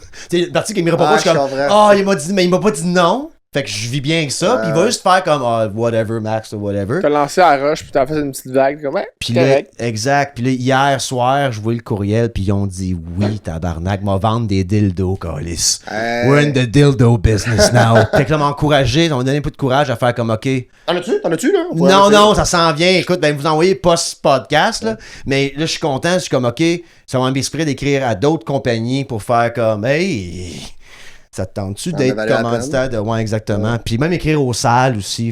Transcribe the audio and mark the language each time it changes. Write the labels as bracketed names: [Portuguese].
[French] Tu sais, le parti qu'il me répond pas, je suis comme, il m'a dit, mais il m'a pas dit non. Fait que je vis bien avec ça, puis il va juste faire comme whatever, Max, ou whatever. T'as lancé à Roche, puis t'as fait une petite vague, comme puis là, exact. Puis là, hier soir, je vois le courriel, puis ils ont dit oui, tabarnak, m'a vendre des dildos, câlisse. [English] We're in the dildo business now. [French] Fait que là, m'a encouragé, ça m'a donné un peu de courage à faire comme, OK. T'en as-tu, là? Non, ça s'en vient. Écoute, vous envoyez post-podcast, là. Mais là, je suis content, je suis comme, OK, ça va m'inspirer d'écrire à d'autres compagnies pour faire comme, hey. Ça te tente-tu d'être commanditaire de... Ouais, exactement. Puis même écrire aux salles aussi.